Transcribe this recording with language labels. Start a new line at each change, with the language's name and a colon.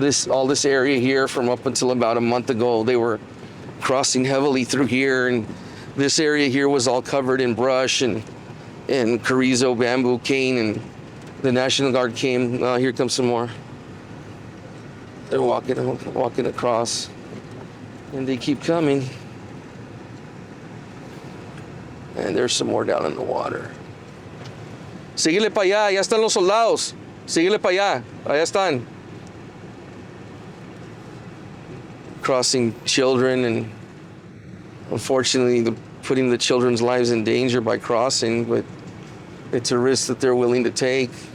English: All this area here, from up until about a month ago, they were crossing heavily through here, and this area here was all covered in brush and carrizo, bamboo, cane, and the National Guard came. Here comes some more. They're walking across, and they keep coming. And there's some more down in the water.
Spanish: Síguele para allá, ya están los soldados. Síguele para allá, allá están.
English: Crossing children, and unfortunately putting the children's lives in danger by crossing, but it's a risk that they're willing to take.